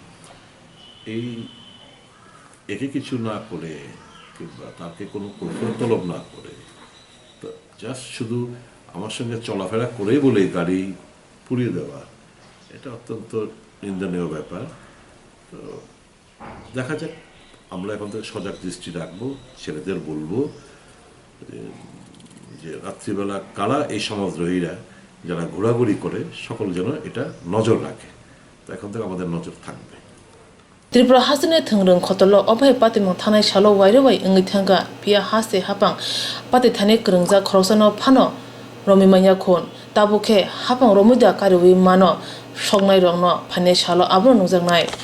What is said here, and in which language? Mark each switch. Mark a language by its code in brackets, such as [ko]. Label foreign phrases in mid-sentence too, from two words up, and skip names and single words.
[bn] একে কিছু না করে কিংবা তাকে কোনো কৈফিয়ত তলব না করে তো জাস্ট শুধু আমার সঙ্গে চলাফেরা করেই বলেই গাড়ি পুড়িয়ে দেওয়া এটা অত্যন্ত নিন্দনীয় ব্যাপার তো দেখা যাক আমরা এখন থেকে সজাগ দৃষ্টি রাখবো ছেলেদের বলবো যে রাত্রিবেলা কারা এই সমাজদ্রোহীরা যারা ঘোরাঘুরি করে সকল যেন এটা নজর রাখে তো এখন থেকে আমাদের নজর থাকবে [trp] Tripura hasne thengrung khotolo obhai patimong thanai shalo wairewai engi thanga pia hase hapang pati thane krungja khorosano phano romimanya khon tabukhe hapang romuda karwi mano sognai rongno phane shalo abro nungjangnai